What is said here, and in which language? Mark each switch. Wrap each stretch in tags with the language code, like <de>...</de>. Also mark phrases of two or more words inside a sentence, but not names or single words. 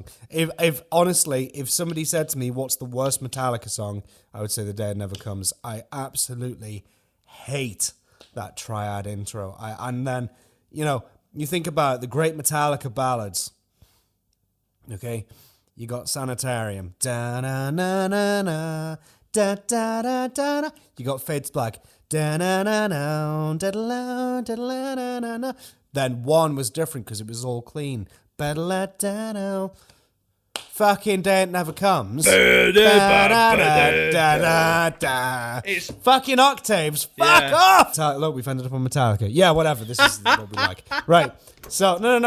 <en>If honestly, if somebody said to me, "What's the worst Metallica song?" I would say "The Day It Never Comes." I absolutely hate that triad intro. And then, you think about the great Metallica ballads. Okay, you got Sanitarium. Da na na na na. Da da da da da. You got Fades Black. Da na na na. Da da da da da da. Then one was different because it was all clean. Better let down. Fucking Day It Never Comes. It's fucking octaves. Fuck off. Look, we've ended up on Metallica. Yeah, whatever. This is what we like. Right. So no.</en>